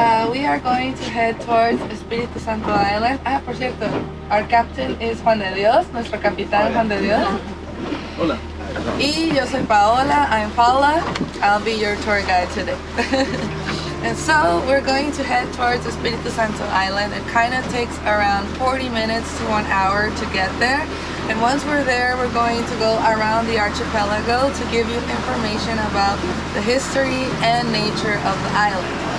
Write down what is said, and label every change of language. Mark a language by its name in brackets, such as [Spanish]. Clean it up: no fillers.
[English] We are going to head towards Espiritu Santo Island. [Spanish] Por cierto, [English] our captain is [Spanish] Juan de Dios, nuestro capitán Juan de Dios. Hola. Y yo soy Paola, [English] I'm Paula. I'll be your tour guide today. And so we're going to head towards Espiritu Santo Island. It kind of takes around 40 minutes to 1 hour to get there. And once we're there, we're going to go around the archipelago to give you information about the history and nature of the island.